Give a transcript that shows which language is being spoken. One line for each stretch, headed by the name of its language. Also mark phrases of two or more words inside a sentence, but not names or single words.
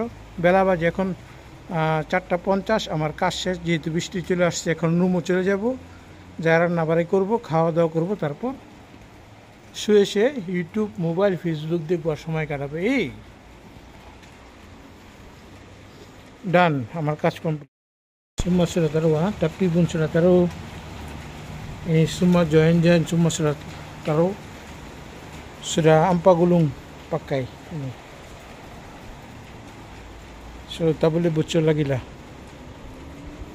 Bangla: বেলা বাজে এখন 4:50, আমার কাজ শেষ, যেহেতু বৃষ্টি চলে আসছে এখন রুমও চলে যাব, যা রান্না বাড়ি করবো, খাওয়া দাওয়া করবো, তারপর শুয়ে শুয়ে ইউটিউব, মোবাইল, ফেসবুক দেখবো আর সময় কাটাবে। এই ডান, আমার কাজ কমপ্লিট।
Malay: Semua sudah taruh, tapi pun sudah taruh. Ini semua join semua sudah taruh. Sudah 4 gulung pakai ini. So tak boleh bocor lagi lah.